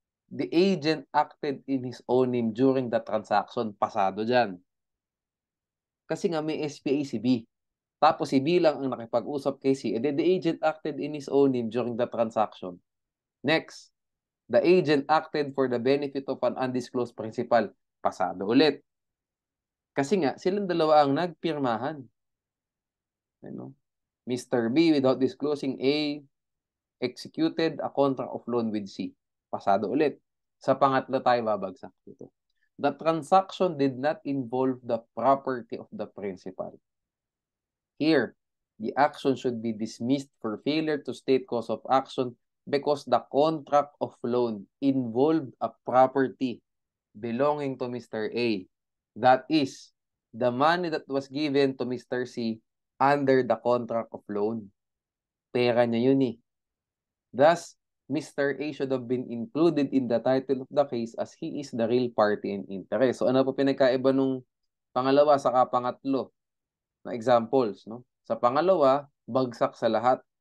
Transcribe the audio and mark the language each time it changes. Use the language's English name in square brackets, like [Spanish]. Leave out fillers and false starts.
[English] The agent acted in his own name during the transaction. [Filipino] Pasado dyan. Kasi nga may SPA si B. Tapos si B lang ang nakipag-usap kay C. [English] And then the agent acted in his own name during the transaction. Next, the agent acted for the benefit of an undisclosed principal. [Filipino] Pasado ulit. Kasi nga, silang dalawa ang nagpirmahan. Ano? Mr. [English] B, without disclosing A, executed a contract of loan with C. [Filipino] Pasado ulit. Sa pangatlo tayo babagsak dito. [English] The transaction did not involve the property of the principal. Here, the action should be dismissed for failure to state cause of action because the contract of loan involved a property belonging to Mr. A. That is, the money that was given to Mr. C under the contract of loan. [Filipino] Pera niya yun eh. [English] Thus, Mr. A should have been included in the title of the case as he is the real party in interest. [Filipino] So ano po pinagkaiba nung pangalawa sa pangatlo na examples, no? Sa pangalawa, bagsak sa lahat.